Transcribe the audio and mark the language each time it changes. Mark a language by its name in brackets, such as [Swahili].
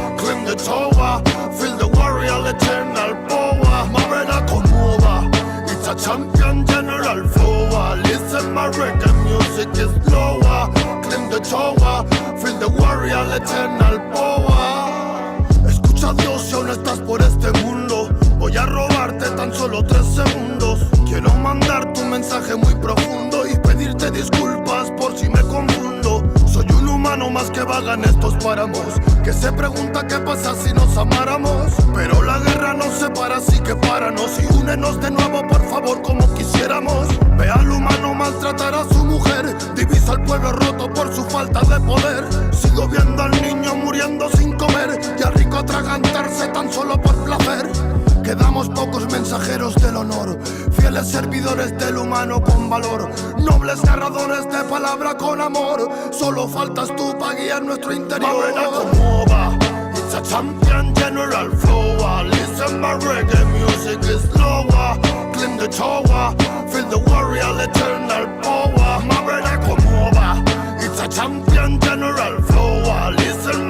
[English] Climb the tower, feel the warrior eternal power. My brother come over. It's a champion general flow. Listen, my reggae music is slower. Climb the tower, feel the warrior eternal power. [Spanish] Escucha a Dios si aún estás por este mundo. Voy a robarte tan solo 3 segundos. Quiero mandar tu mensaje muy profundo y pedirte disculpas por si me confundo. Soy un humano más que vaga en estos páramos, que se pregunta qué pasa si nos amáramos. Pero la guerra nos separa, así que páranos y únenos de nuevo, por favor, como quisiéramos. Ve al humano maltratar a su mujer, divisa al pueblo roto por su falta de poder. Sigo viendo al niño muriendo sin comer y al rico atragantarse tan solo por placer. Quedamos pocos mensajeros del honor, fieles servidores del humano con valor, nobles narradores de palabra con amor. Solo faltas tú para guiar nuestro interior. [English] It's a champion general flow. Listen, my reggae music is slower. Climb the tower, feel the warrior eternal power. My brother come over. It's a champion general flow. Listen,